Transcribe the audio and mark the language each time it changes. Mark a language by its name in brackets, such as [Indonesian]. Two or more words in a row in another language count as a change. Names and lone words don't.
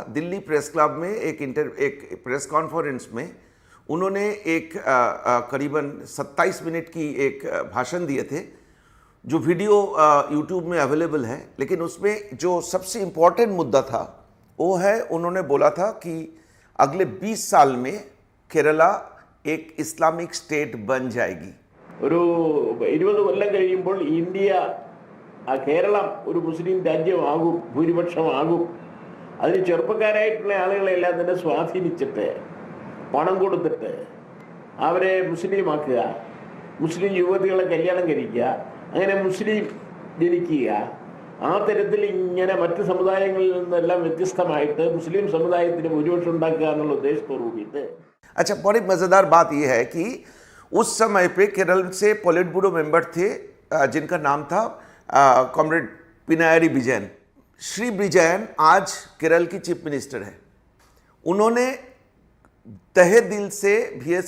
[Hindi] दिल्ली प्रेस क्लब में एक [English] press conference [Hindi] में उन्होंने एक करीबन 27 मिनट की एक भाषण दिए थे, जो वीडियो यूट्यूब में अवेलेबल है। लेकिन उसमें जो सबसे इम्पोर्टेंट मुद्दा था वो है, उन्होंने बोला था कि अगले 20 साल में केरला एक [English] Islamic State [Hindi] बन जाएगी। [Malayalam] ഒരു 20 കൊല്ലം കഴിയുമ്പോൾ ഇന്ത്യ കേരളം ഒരു മുസ്ലിം രാജ്യമാകും, ഭൂരിപക്ഷമാകും. അതിന് ചെറുപ്പക്കാരായിട്ടുള്ള ആളുകളെല്ലാം തന്നെ സ്വാധീനിച്ചിട്ട് പണം കൊടുത്തിട്ട് അവരെ മുസ്ലിമാക്കുക, മുസ്ലിം യുവതികളെ കല്യാണം കഴിക്കുക, അങ്ങനെ മുസ്ലിം ജനിക്കുക. ആ തരത്തിൽ ഇങ്ങനെ മറ്റ് സമുദായങ്ങളിൽ നിന്നെല്ലാം വ്യത്യസ്തമായിട്ട് മുസ്ലിം സമുദായത്തിന് ഭൂരിപക്ഷം ഉണ്ടാക്കുക എന്നുള്ള ഉദ്ദേശത്തോടു കൂടിയിട്ട്। [Hindi] अच्छा, बड़ी मज़ेदार बात यह है कि उस समय पे केरल से [English] Polit Bureau member [Hindi] थे जिनका नाम था कॉमरेड पिनायरी विजयन। श्री विजयन आज केरल की [English] Chief Minister [Hindi] है। उन्होंने तहे दिल से वी.एस.